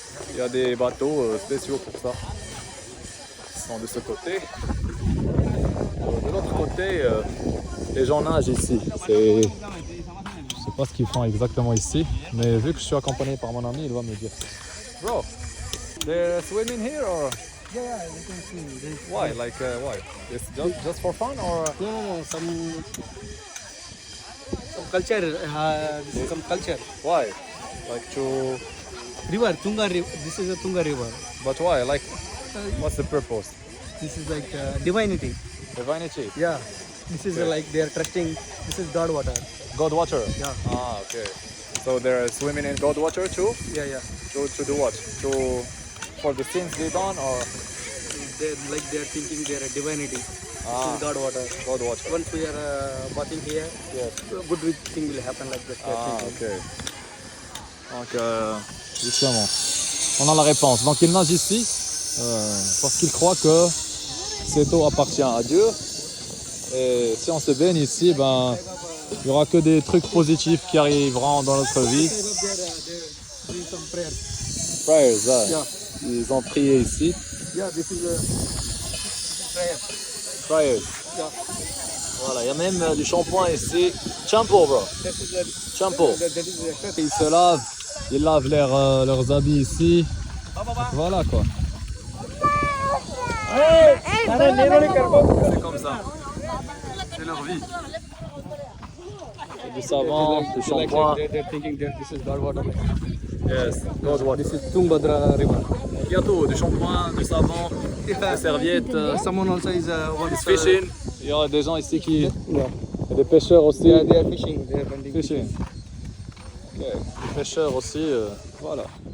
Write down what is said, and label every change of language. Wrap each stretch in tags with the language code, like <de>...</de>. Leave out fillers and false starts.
<fr>Il y a des bateaux spéciaux pour ça. Ils sont de ce côté. De l'autre côté, les gens nagent ici. Je sais pas ce qu'ils font exactement ici, mais vu que je suis accompagné par mon ami, il va me dire.</fr> <en>Bro, they're swimming here or Yeah, they can see. why? Like why? It's just for fun or? No, some culture. This is some culture. Why? Like to? River, Tunga River. This is a Tunga River. But why? Like, what's the purpose? This is like divinity. Divinity. Yeah. This is like they are trusting. This is God water. God water. Yeah. Ah, okay. So they're swimming in God water too? Yeah, yeah. To do what? For the sins they done or They're thinking they are divinity. This Ah. is God water. God water? Once we are bathing here, Yes. good thing will happen like that. they are Ah, thinking.</en> <fr>ok. Donc, justement, on a la réponse. Donc, il nage ici parce qu'il croit que cette eau appartient à Dieu. Et si on se baigne ici, ben, il n'y aura que des trucs positifs qui arriveront dans notre vie.</fr> <en>They're doing some prayer. Prayers, ah. Yeah.</en> <fr>Ils ont prié ici.</fr> <en>Yeah, this is prayer. Prayers. Yeah.</en> <fr>Voilà, il y a même du shampoing ici.</fr> <en>Shampoo, bro. That is Shampoo. that is the extra.</en> <fr>Ils se lavent, ils lavent leurs habits ici. Voilà quoi. C'est comme ça. C'est leur vie. Du savon, du shampoing.</fr> <en>They're thinking that this is God water. Yes, God water. This is Tungabhadra river.</en> <fr>Il y a tout, du shampoing, du savon, des serviettes,</fr> <en>Someone also is once</en> <fr>fishing. Il y a des gens ici qui.</fr> <en>Yeah.</en> <fr>Il y a des pêcheurs aussi.</fr> <en>Yeah, they are fishing. They are bending. Fishing.</en> <fr>Ok, des pêcheurs aussi, voilà.</fr>